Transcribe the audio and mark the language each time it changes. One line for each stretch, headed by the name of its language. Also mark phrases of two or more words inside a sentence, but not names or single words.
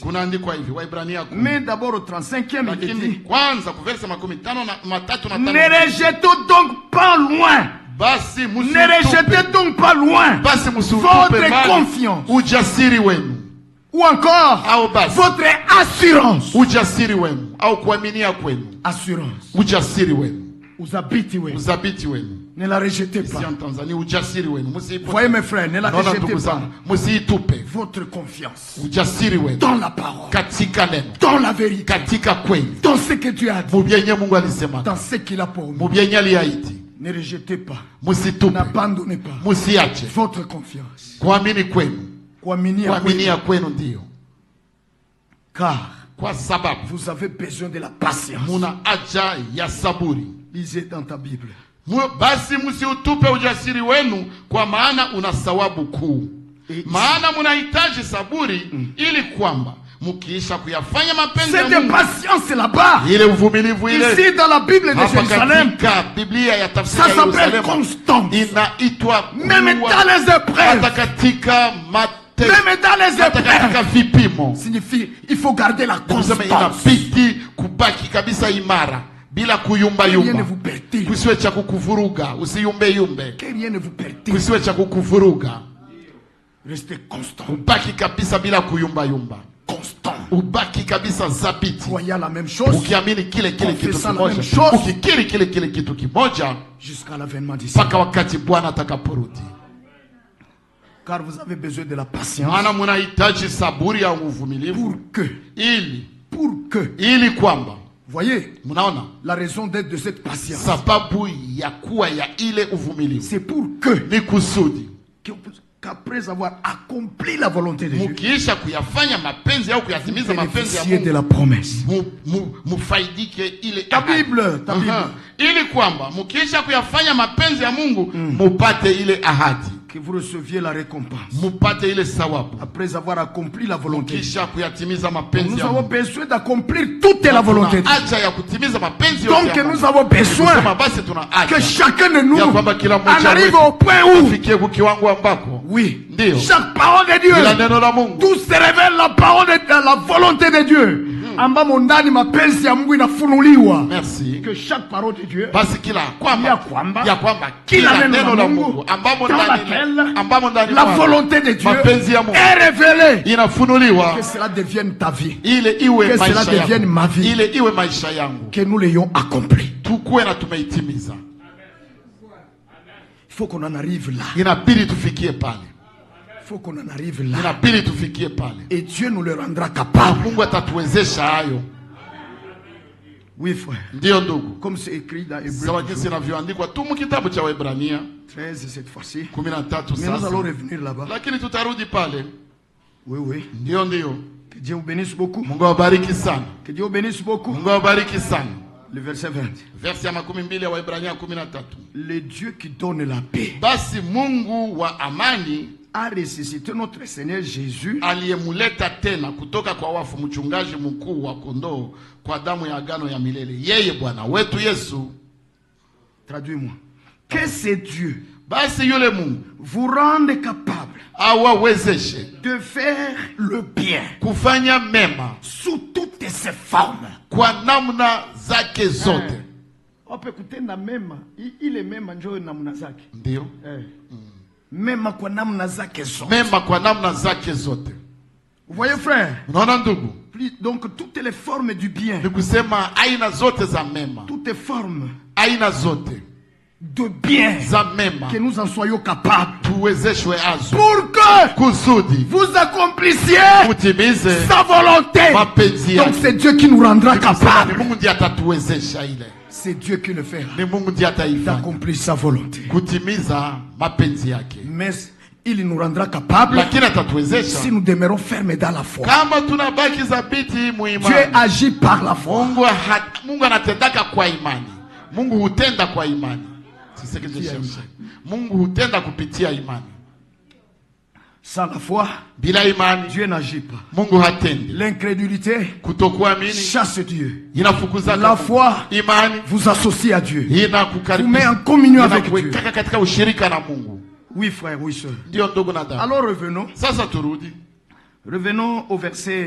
French: Mais d'abord au 35e, il est dit, ne rejetons donc pas loin. Ne rejetez donc pas loin votre confiance. Ou encore votre assurance. Assurance.
Swahili: Uzabiti wenu.
French: Ne la rejetez pas. Voyez mes frères, ne la rejetez pas. Votre confiance dans la parole, dans la vérité, dans ce que Dieu a dit, dans ce qu'il a promis. Ne rejetez pas. N'abandonnez pas votre confiance. Car vous avez besoin de la patience. Lisez dans ta Bible.
Swahili: Basi msiutupe ujasiri wenu kwa maana una thawabu kuu. Maana mnahitaji saburi ili kwamba mkiisha kuyafanya mapenzi ya Mungu.
French: Cette patience là-bas.
Swahili: Ile uvumilivu ile.
French: Ici dans la Bible de Jérusalem.
Swahili: Biblia ya tafsiri ya Yerusalemu.
French: Ça s'appelle constance.
Swahili: Inaitwa
French: même dans les épreuves.
Swahili: Katika
French: même dans les épreuves. Signifie il faut garder la constance.
Swahili: Inabidi kubaki kabisa imara. Bila kuyumba yumba. Kusiwe cha kukuvuruga, usiyumbe yumbe. Kusiwe cha kukuvuruga.
French: Restez constant.
Swahili: Ubaki kabisa bila kuyumba yumba.
French: Constant.
Swahili: Ubaki kabisa zabiti.
French: Croyez la même chose.
Swahili: Ukiamini kile kitu kimoja. Ukikiri kile kitu kimoja.
French: Jusqu'à l'avènement du Seigneur.
Swahili: Paka wakati Bwana atakaporudi.
French: Car vous avez besoin de la patience.
Swahili: Maana mnahitaji saburi au uvumilivu.
French: Pour que.
Swahili: Ili kwamba.
French: Voyez, la raison d'être de cette patience. C'est pour que qu'après avoir accompli la volonté de Dieu,
Swahili: mukiisha kuyafanya mapenzi au kuyatimiza mapenzi ya Mungu,
French: de la promesse.
Swahili: Mufaidike ile
French: ta Bible.
Swahili: Ili kwamba mukiisha kuyafanya mapenzi ya Mungu, mupate ile ahadi.
French: Que vous receviez la récompense.
Swahili: Mupate ile sawabu.
French: Après avoir accompli la volonté.
Swahili: Kisha kuyatimiza mapenzi
French: nous avons besoin d'accomplir toute la volonté.
Swahili: Acha ya kutimiza mapenzi yote.
French: Donc nous avons besoin que chacun de nous en arrive au point où, oui, chaque parole de Dieu, tout se révèle la parole de la volonté de Dieu.
Swahili: Ambamo ndani mapenzi ya Mungu inafunuliwa.
French: Merci. Que chaque parole de Dieu,
Swahili: basi kila kwamba kila neno la Mungu ambamo ndani
French: la volonté de Dieu est révélée.
Swahili: Inafunuliwa.
French: Que cela devienne ta vie.
Swahili: Ile iwe maisha yangu.
French: Que cela devienne ma vie.
Swahili: Ile iwe maisha yangu.
French: Que nous l'ayons accompli.
Swahili: Tukue na tumeitimiza.
French: Il faut qu'on en arrive là.
Swahili: Inabidi tufikie pale.
French: Il faut qu'on en arrive là.
Swahili: Inabidi tufikie pale.
French: Et Dieu nous le rendra capable.
Swahili: Mungu atatuwezesha hayo.
French: Oui frère.
Swahili: Ndio ndugu.
French: Comme c'est écrit dans Hébreux.
Swahili: Sawa jinsi inavyoandikwa tu mu kitabu cha Waebrania
French: 13 cette fois-ci.
Swahili: 13 sasa.
French: Nous allons revenir là-bas.
Swahili: Lakini tutarudi pale.
French: Oui oui.
Swahili: Ndio ndio.
French: Que Dieu vous bénisse beaucoup.
Swahili: Mungu awabariki sana.
French: Que Dieu vous bénisse beaucoup.
Swahili: Mungu awabariki sana.
French: Le verset 20.
Swahili: Verset ya 12 ya Waebrania 13.
French: Le Dieu qui donne la paix.
Swahili: Basi Mungu wa amani
French: a ressuscité notre Seigneur Jésus,
Swahili: aliyemuleta tena kutoka kwa wafu, mchungaji mkuu wa kondoo kwa damu ya agano ya milele, yeye Bwana wetu Yesu.
French: Traduis-moi. Que c'est Dieu,
Swahili: basi yule Mungu,
French: vous rende capable
Swahili: awawezeshe
French: de faire le bien,
Swahili: kufanya mema
French: sous toutes ses formes,
Swahili: kwa namna zake zote.
French: On peut écouter
Swahili: na mema,
French: il est même
Swahili: njoo namna zake. Ndio. Mema kwa namna zake zote. Mema kwa namna zake zote.
French: Vous voyez frère?
Swahili: Unaona ndugu?
French: Donc toutes les formes du bien.
Swahili: Ni kusema aina zote za mema.
French: Toutes les formes.
Swahili: Aina zote
French: de bien.
Swahili: Za mema.
French: Que nous en soyons capables.
Swahili: Tuwezeshwe azo.
French: Pour que
Swahili: kusudi
French: vous accomplissiez
Swahili: mutimize
French: sa volonté.
Swahili: Mapenzi yake.
French: Donc c'est Dieu qui nous rendra capables.
Swahili: Mungu ndiye atatuwezesha ile.
French: C'est Dieu qui le fait. D'accomplir sa volonté.
Swahili: Kutimiza mapenzi yake.
French: Mais il nous rendra capable si nous demeurons fermes dans la foi.
Swahili: Kama tunabaki zabiti muimani.
French: Dieu agit par la foi.
Swahili: Mungu anatendaka kwa imani. Mungu hutenda kwa imani.
French: C'est ce que je cherche.
Swahili: Mungu hutenda kupitia imani.
French: Sans la foi,
Swahili: bila imani,
French: Dieu n'agit pas.
Swahili: Mungu hatendi.
French: L'incrédulité
Swahili: kutokuamini
French: chasse Dieu.
Swahili: Inafukuza.
French: La foi
Swahili: imani
French: vous associe à Dieu.
Swahili: Inakukaribisha.
French: Vous met en communion avec Dieu.
Swahili: Katika ushirika na Mungu.
French: Oui frère, oui sœur.
Swahili: Ndio ndugu na dada.
French: Alors revenons.
Swahili: Sasa turudi.
French: Revenons au verset.